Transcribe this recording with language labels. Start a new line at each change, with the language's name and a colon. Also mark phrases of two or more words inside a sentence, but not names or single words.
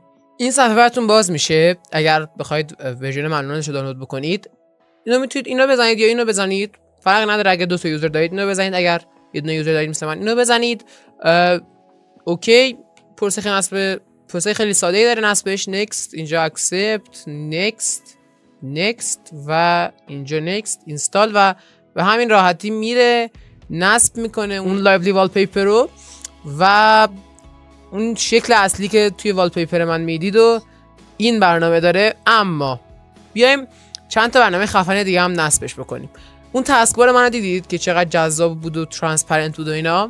Persian: این صفحه براتون باز میشه اگر بخواید ورژن ممنونش رو دانلود بکنید. اینو میتونید اینو بزنید یا اینو بزنید، فرق نداره. اگه دو تا یوزر دارید اینو بزنید، اگر یه دونه یوزر دارید مثل من اینو بزنید. اوکی، پروسه خیلی ساده ای داره نصبش. next، اینجا accept، next و اینجا next، install و به همین راحتی میره نصب میکنه اون لایولی والپیپر رو و اون شکل اصلی که توی والپیپر من میدید و این برنامه داره. اما بیایم چند تا برنامه خفنه دیگه هم نصبش بکنیم. اون تسکبار منو دیدید که چقدر جذاب بود و ترانسپرنت بود و اینا.